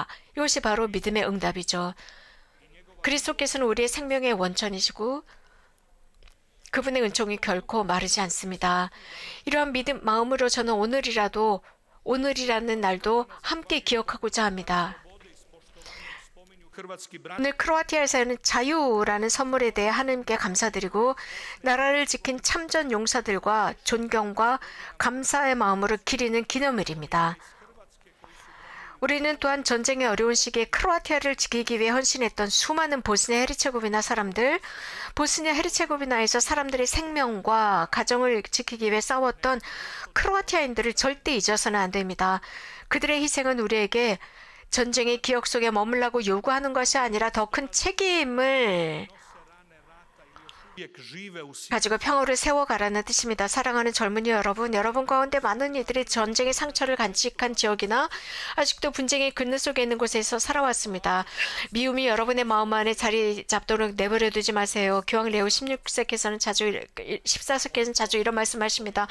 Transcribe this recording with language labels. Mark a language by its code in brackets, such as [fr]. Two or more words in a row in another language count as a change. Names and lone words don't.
[ko] 이것이 바로 믿음의 응답이죠. 그리스도께서는 우리의 생명의 원천이시고 그분의 은총이 결코 마르지 않습니다. 이러한 믿음 마음으로 저는 오늘이라는 날도 함께 기억하고자 합니다. [hr] hrvatski branitelji [ko] 오늘 크로아티아에서는 자유라는 선물에 대해 하나님께 감사드리고 나라를 지킨 참전 용사들과 존경과 감사의 마음으로 기리는 기념일입니다. 우리는 또한 전쟁의 어려운 시기에 크로아티아를 지키기 위해 헌신했던 수많은 보스니아 헤르체고비나 사람들, 보스니아 헤르체고비나에서 사람들의 생명과 가정을 지키기 위해 싸웠던 크로아티아인들을 절대 잊어서는 안 됩니다. 그들의 희생은 우리에게 전쟁의 기억 속에 머물라고 요구하는 것이 아니라 더 큰 책임을 [hr] uvijek žive u svijetu. [ko] 가지고 평화를 세워가라는 뜻입니다. 사랑하는 젊은이 여러분, 여러분 가운데 많은 이들이 전쟁의 상처를 간직한 지역이나 아직도 분쟁의 그늘 속에 있는 곳에서 살아왔습니다. 미움이 여러분의 마음 안에 자리 잡도록 내버려 두지 마세요. 교황 레오 16세께서는 자주 14세께서는 자주 이런 말씀하십니다.